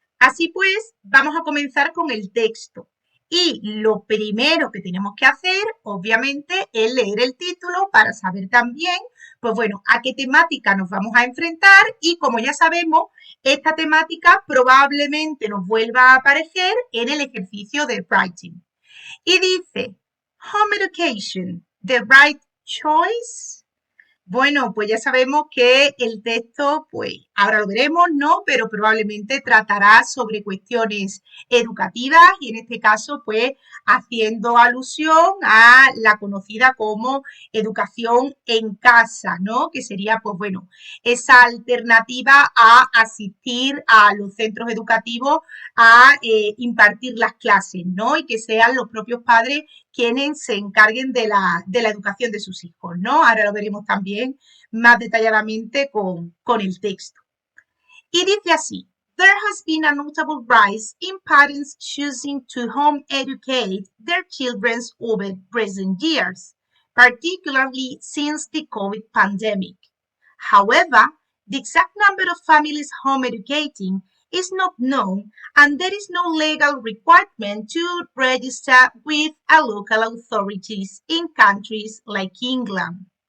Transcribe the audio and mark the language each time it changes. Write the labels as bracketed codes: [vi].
[es] Así pues, vamos a comenzar con el texto. Y lo primero que tenemos que hacer, obviamente, es leer el título para saber también, pues bueno, a qué temática nos vamos a enfrentar y como ya sabemos, esta temática probablemente nos vuelva a aparecer en el ejercicio de writing. Y dice, [en] Home Education, the right choice. [es] Bueno, pues ya sabemos que el texto, pues ahora lo veremos, ¿no? Pero probablemente tratará sobre cuestiones educativas y en este caso, pues haciendo alusión a la conocida como educación en casa, ¿no? Que sería, pues bueno, esa alternativa a asistir a los centros educativos a impartir las clases, ¿no? Y que sean los propios padres quienes se encarguen de la educación de sus hijos, ¿no? Ahora lo veremos también más detalladamente con el texto. Y dice así, [en] there has been a notable rise in parents choosing to home educate their children over recent years, particularly since the COVID pandemic. However, the exact number of families home educating is not known and there is no legal requirement to register with a local authorities in countries like England.